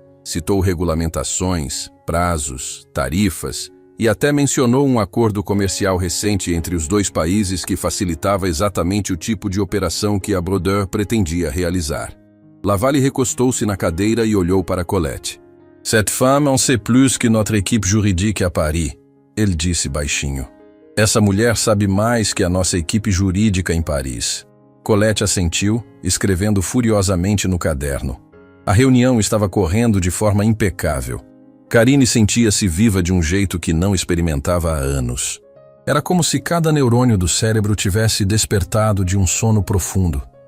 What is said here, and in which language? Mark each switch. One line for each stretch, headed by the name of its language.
Portuguese: Citou regulamentações, prazos, tarifas e até mencionou um acordo comercial recente entre os dois países que facilitava exatamente o tipo de operação que a Brodeur pretendia realizar. Laval recostou-se na cadeira e olhou para Colette.
French: Cette femme en sait plus que notre équipe juridique à Paris,
Portuguese: ele disse baixinho. Essa mulher sabe mais que a nossa equipe jurídica em Paris. Colette assentiu, escrevendo furiosamente no caderno. A reunião estava correndo de forma impecável. Karine sentia-se viva de um jeito que não experimentava há anos. Era como se cada neurônio do cérebro tivesse despertado de um sono profundo.